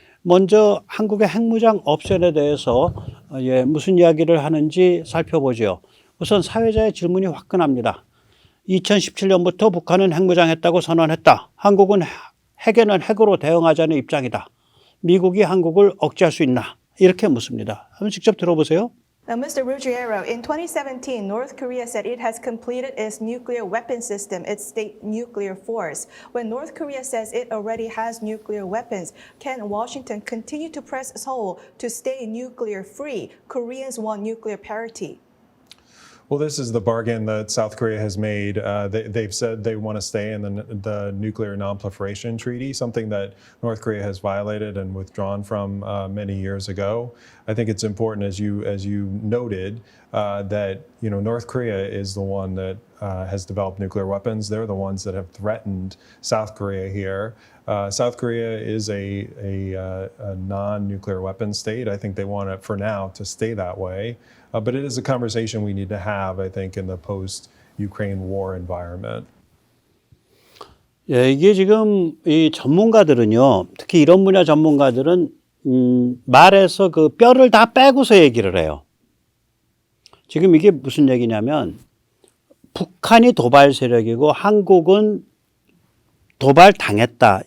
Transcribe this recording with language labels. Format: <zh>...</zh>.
<ko>먼저 한국의 핵무장 옵션에 대해서 무슨 이야기를 하는지 살펴보죠. 우선 사회자의 질문이 화끈합니다. 2017년부터 북한은 핵무장했다고 선언했다. 한국은 핵에는 핵으로 대응하자는 입장이다. 미국이 한국을 억제할 수 있나? 이렇게 묻습니다. 한번 직접 들어보세요.</ko> <en>Now, Mr. Ruggiero, in 2017, North Korea said it has completed its nuclear weapon system, its state nuclear force. When North Korea says it already has nuclear weapons, can Washington continue to press Seoul to stay nuclear free? Koreans want nuclear parity. Well, this is the bargain that South Korea has made. They've said they want to stay in the Nuclear Non-Proliferation Treaty, something that North Korea has violated and withdrawn from many years ago. I think it's important, as you noted, that North Korea is the one that has developed nuclear weapons. They're the ones that have threatened South Korea here. South Korea is a non-nuclear weapon state. I think they want it, for now, to stay that way. But it is a conversation we need to have, I think, in the post-Ukraine war environment.</en> <ko>예, 이게 지금 이 전문가들은요, 특히 이런 분야 전문가들은 말에서 그 뼈를 다 빼고서 얘기를 해요. 지금 이게 무슨 얘기냐면 북한이 도발 세력이고 한국은 도발 당했다.</ko>